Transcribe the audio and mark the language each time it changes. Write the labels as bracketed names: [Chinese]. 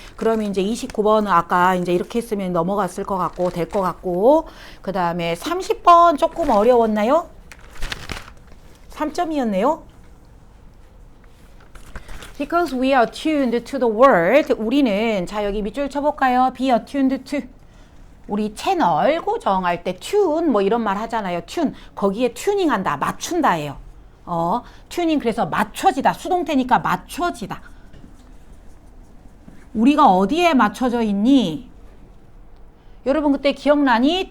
[Korean] 그러면 이제 29번은 아까 이제 이렇게 했으면 넘어갔을 것 같고, 될 것 같고. 그 다음에 30번 조금 어려웠나요? 3점이었네요. [English] Because we are tuned to the world. [Korean] 우리는, 자, 여기 밑줄 쳐볼까요? [English] Be attuned to. [Korean] 우리 채널 고정할 때 tune 뭐 이런 말 하잖아요. tune. 거기에 튜닝한다. 맞춘다예요. 튜닝 그래서 맞춰지다. 수동태니까 맞춰지다. 우리가 어디에 맞춰져 있니? 여러분 그때 기억나니?